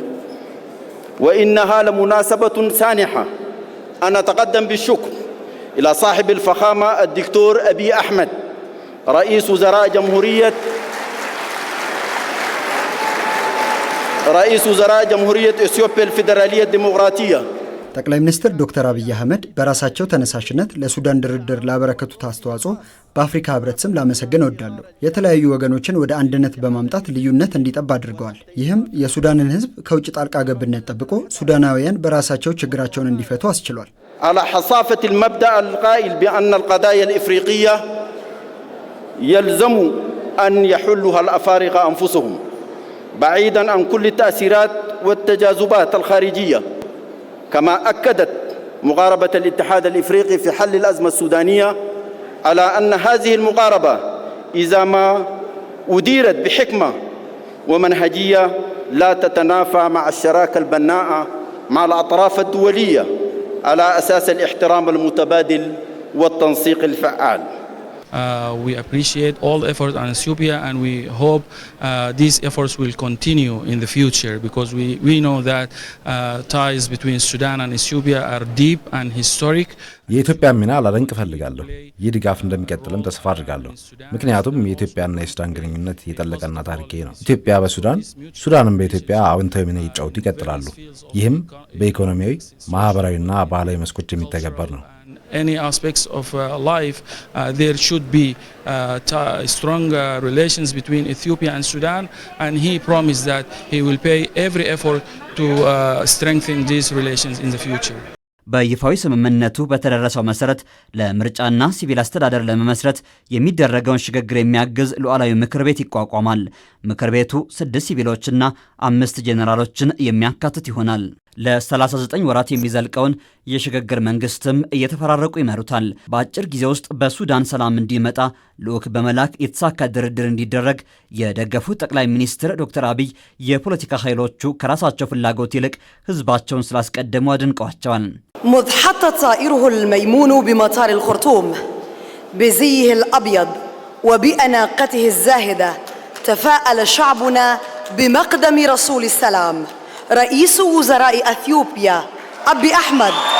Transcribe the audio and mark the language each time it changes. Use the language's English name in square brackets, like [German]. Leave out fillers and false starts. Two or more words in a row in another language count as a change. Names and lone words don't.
[Arabic] وإنها لمناسبة سانحة أن أتقدم بالشكر إلى صاحب الفخامة الدكتور أبي أحمد رئيس وزراء جمهورية إثيوبيا الفيدرالية الديمقراطية. [Amharic] ጠቅላይ ሚኒስትር ዶክተር አብይ አህመድ በራሳቸው ተነሳሽነት ለሱዳን ድርድር ላበረከቱት አስተዋጽኦ በአፍሪካ ህብረት ስም ላመሰግን እወዳለሁ። የተለያዩ ወገኖችን ወደ አንድነት በማምጣት ልዩነት እንዲጠብ አድርገዋል። ይህም የሱዳንን ህዝብ ከውጭ ጣልቃ ገብነት ጠብቆ ሱዳናውያን በራሳቸው ችግራቸውን እንዲፈቱ አስችሏል። [Arabic] على حصافة المبدأ القائل بأن القضايا الإفريقية يلزم أن يحلها الأفارقة أنفسهم بعيدا عن كل التأثيرات والتجاذبات الخارجية. كما أكدت مقاربة الاتحاد الإفريقي في حل الأزمة السودانية على أن هذه المقاربة إذا ما أديرت بحكمة ومنهجية لا تتنافى مع الشراكة البناءة مع الأطراف الدولية على أساس الاحترام المتبادل والتنسيق الفعال. [English] We appreciate all efforts on Ethiopia and we hope these efforts will continue in the future because we know that ties between Sudan and Ethiopia are deep and historic. [Amharic] የኢትዮጵያ ሚና ላደንቅ እፈልጋለሁ። ይህ ድጋፍ እንደሚቀጥልም ተስፋ አድርጋለሁ። ምክንያቱም የኢትዮጵያና የሱዳን ግንኙነት የጠለቀና ታሪካዊ ነው። ኢትዮጵያ በሱዳን ሱዳንም በኢትዮጵያ አዎንታዊ ሚና ይጫወቱ ይቀጥላሉ። ይህም በኢኮኖሚያዊ ማህበራዊና ባህላዊ መስኮች የሚተገበር ነው። [English] Any aspects of life, there should be strong relations between Ethiopia and Sudan, and he promised that he will pay every effort to strengthen these relations in the future. [Amharic] በይፋዊ ስምምነቱ በተደረሰው መሰረት ለምርጫና ሲቪል አስተዳደር ለመመስረት የሚደረገውን ሽግግር የሚያግዝ ሉዓላዊ ምክር ቤት ይቋቋማል። ምክር ቤቱ 6 ሲቪሎችና 5 ጄኔራሎችን የሚያካትት ይሆናል። ለ39 ወራት የሚዘልቀውን የሽግግር መንግስትም እየተፈራረቁ ይመሩታል። በአጭር ጊዜ ውስጥ በሱዳን ሰላም እንዲመጣ ልዑክ በመላክ የተሳካ ድርድር እንዲደረግ የደገፉት ጠቅላይ ሚኒስትር ዶክተር አብይ የፖለቲካ ኃይሎቹ ከራሳቸው ፍላጎት ይልቅ ህዝባቸውን ስላስቀደሙ አድንቀዋቸዋል። [Arabic] مذ حط طائره الميمون بمطار الخرطوم بزيه الأبيض وبأناقته الزاهدة تفاءل شعبنا بمقدم رسول السلام رئيس وزراء أثيوبيا أبي أحمد.